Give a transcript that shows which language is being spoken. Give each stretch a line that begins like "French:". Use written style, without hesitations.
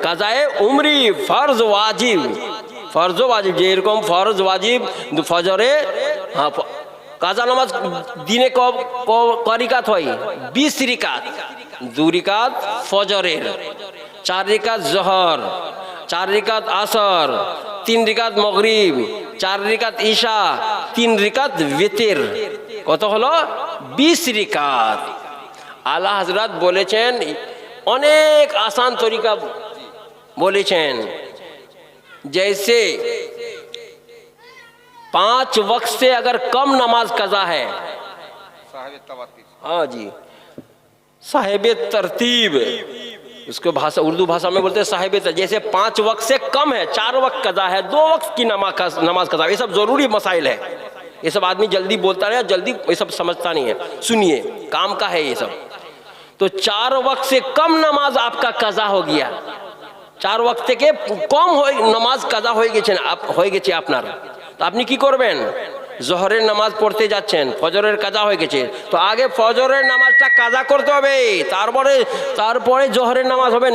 Bangla: কাজায়ে উমরি ফরজ ওয়াজিব, ফরজ ওয়াজিব, যেরকম ফরজ ওয়াজিব ফজরে, হ্যাঁ, কাজা নামাজ দিনে করিকাত হয় 20 রিকাত, 2 রিকাত ফজরের, 4 রিকাত জোহর, 4 রিকাত আসর, 3 রিকাত মাগরিব, 4 রিকাত ইশা, 3 রিকাত বিতর, কত হলো 20 রিকাত। আলা হযরত বলেছেন, অনেক আসান তরিকা বলেছেন,
Hindi: जैसे 5 वक्त से अगर कम नमाज कज़ा है, हाँ जी, साहिब तरतीब, उसको भाषा उर्दू भाषा में बोलते हैं साहिब। जैसे 5 वक्त से कम है, 4 वक्त कज़ा है, 2 वक्त की नमाज कज़ा, ये सब ज़रूरी मसाइल है। ये सब आदमी जल्दी बोलता है, जल्दी ये सब समझता नहीं है। सुनिए, काम का है ये सब। तो 4 वक्त से कम नमाज आपका कज़ा हो गया, 4 वक्त
Bangla: থেকে কম নামাজ কাজা হয়ে গেছে আপনার, তো আপনি কি করবেন। জোহরের নামাজ পড়তে যাচ্ছেন, ফজরের কাজা হয়ে গেছে, তো আগে ফজরের নামাজটা কাজা করতে হবে, তারপরে জোহরের নামাজ হবে।